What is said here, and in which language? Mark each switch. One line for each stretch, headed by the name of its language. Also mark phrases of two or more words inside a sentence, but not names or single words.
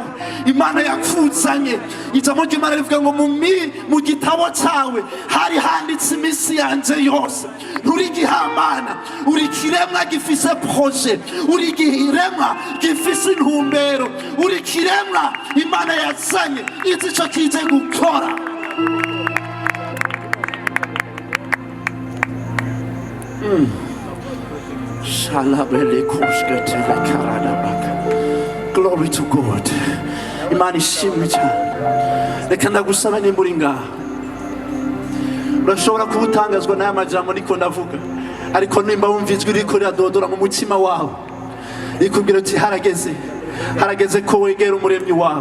Rundi: Imana yakuzanye, ijambo ry'Imana rivuga ngo mu gitabo cyawe hari handitse imisi yanje yose. Nturi igihamana, uri ikiremwa gifise projet, uri ikiremwa gifise intumbero, uri ikiremwa Imana yazanye izi ico kije gukora.
English: Glory to God.
Rundi: Imana ishimwe cyane. Reka ndagusaba nimba uri ngaha urashobora kubutangazwa n'aya majambo niko ndavuga, ariko nimba wumva ijwi riko riradodora mu mutima wawe rikubwira uti harageze ko wegera umuremyi wawe.